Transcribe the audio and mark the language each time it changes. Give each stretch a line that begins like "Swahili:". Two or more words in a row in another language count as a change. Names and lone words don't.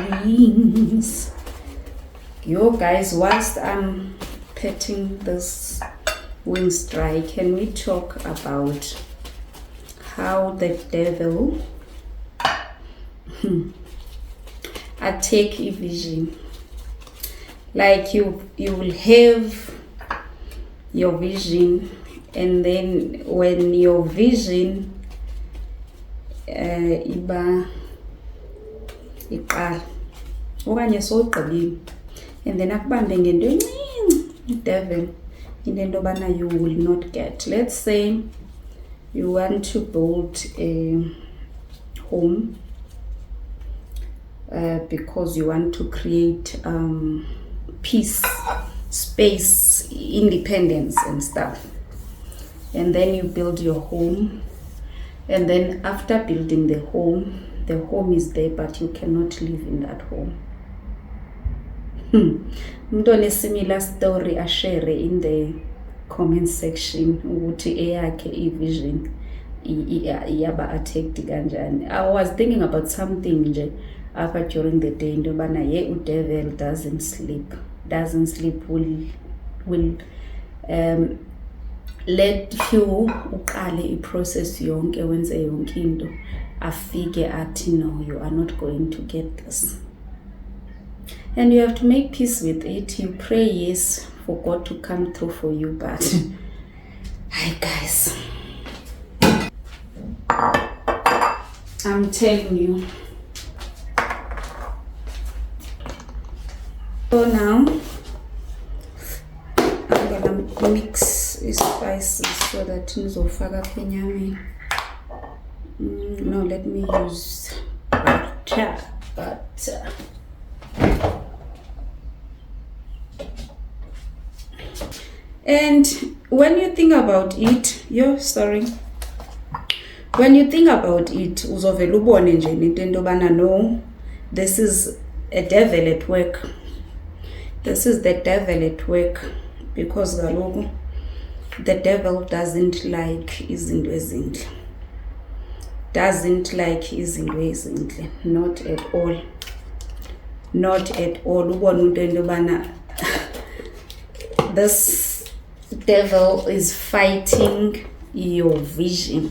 English: Yo guys, whilst I'm petting this wings dry, can we talk about how the devil attack a vision? Like you will have your vision, and then when your vision
Xhosa: iba iqala okanye sowugqibile,
English: and then
Xhosa: akubambe ngento encinci devil into yobana
English: you will not get. Let's say you want to build a home because you want to create peace, space, independence and stuff. And then you build your home, and then after building the home is there, but you cannot live in that home.
Zulu: Umuntu onesimilar story ashare
English: in the comment section
Zulu: ukuthi eyakhe ivision iyaba attacked kanjani.
English: I was thinking about something
Xhosa: nje apha
English: during the day,
Xhosa: into yobana udevil
English: doesn't sleep, will let you
Xhosa: uqale iprocess yonke, wenze yonke into, afike athi
English: no, you are not going to get this, and you have to make peace with it. You pray yes for God to come through for you, but hi guys, I'm telling you. So now I'm gonna mix spices so that
Zulu: ngizofaka apha enyameni.
English: No, let me use butter. And when you think about it, when you think about it,
Zulu: uzovela ubone nje into yobana
English: no, this is a devil at work. This is the devil at work, because the devil doesn't like
Zulu: izinto ezinhle.
English: doesn't like
Zulu: izinto ezinhle,
English: not at all, not at all.
Xhosa: Ubona into yobana
English: this devil is fighting your vision.